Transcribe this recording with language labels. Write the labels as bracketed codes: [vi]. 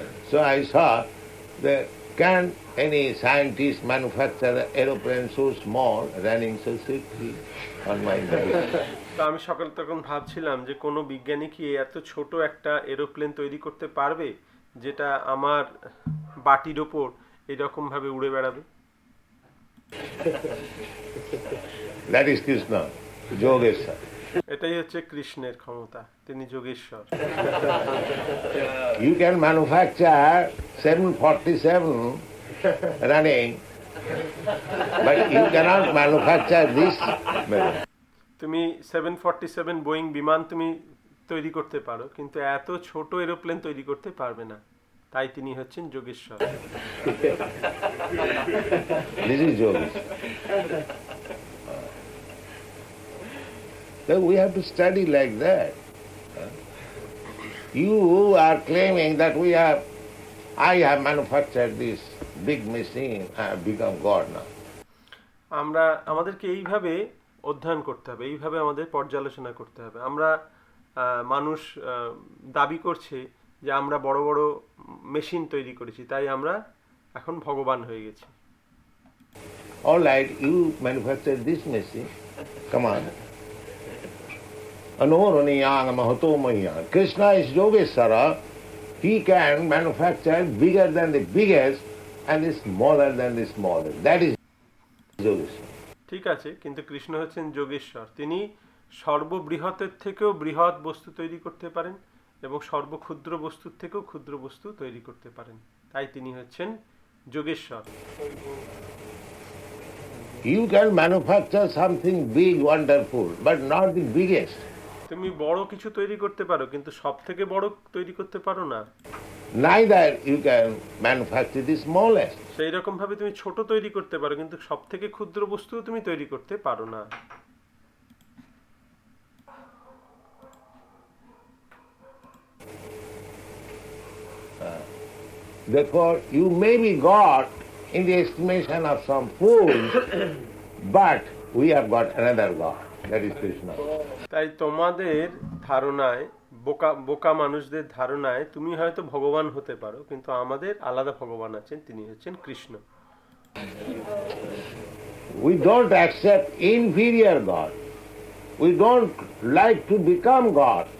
[en] So I saw that can any scientist manufacture an aeroplane so small running so swiftly on my mind? [bn] তো আমি সকাল তখন ভাবছিলাম যে কোনো বিজ্ঞানী কি এত ছোট একটা এরোপ্লেন তৈরি করতে পারবে যেটা আমার বাটির ওপর এরকম ভাবে উড়ে বেড়াবে? [en] That is Krishna, Yogeshwar. [bn] এটাই হচ্ছে কৃষ্ণের ক্ষমতা, তিনি Yogeshwar. [en] You can manufacture 747 running, but you cannot manufacture this. [bn] তুমি 747 বোয়িং বিমান তুমি তৈরি করতে পারো, কিন্তু এত ছোট এরোপ্লেন তৈরি করতে পারবে না, তাই তিনি হচ্ছেন Yogeshwar. [en] This is Yogeshwar. So we have to study like that. You are claiming that I have manufactured this big machine, I have become God now. [bn] আমরা আমাদেরকে এইভাবে অধ্যয়ন করতে হবে, এইভাবে আমাদের পর্যালোচনা করতে হবে। আমরা মানুষ দাবি করছে যে আমরা বড় বড় মেশিন তৈরি করেছি, তাই আমরা এখন ভগবান হয়ে গেছি। [en] All right, you manufacture this machine, come on. [sa] Anoruniyang Mahato Mayan. [en] Krishna is Yogeshwara. He can manufacture bigger than the biggest and smaller than the smallest. That is Yogeshwara. [bn] ঠিক আছে, কিন্তু কৃষ্ণ হচ্ছেন যোগেশ্বর। তিনি সর্ববৃহতের থেকেও বৃহৎ বস্তু তৈরি করতে পারেন এবং সর্বক্ষুদ্র বস্তুর থেকেও ক্ষুদ্র বস্তু তৈরি করতে পারেন। তাই তিনি হচ্ছেন Yogeshwar. [en] You can manufacture something big, wonderful, but not the biggest. [bn] তুমি বড় কিছু তৈরি করতে পারো, কিন্তু সব থেকে বড় তৈরি করতে পারো না। [en] Neither you can manufacture the smallest. [bn] সেই রকম ভাবে তুমি ছোট তৈরি করতে পারো, কিন্তু সব থেকে ক্ষুদ্র বস্তু তুমি তৈরি করতে পারো না। [en] Therefore, you may be God in the estimation of some fools, but we have got another God, that is Krishna. [bn] তাই তোমাদের ধারণায়, বোকা মানুষদের ধারণায় তুমি হয়তো ভগবান হতে পারো, কিন্তু আমাদের আলাদা ভগবান আছেন, তিনি হচ্ছেন Krishna. [en] We don't accept inferior God. We don't like to become God.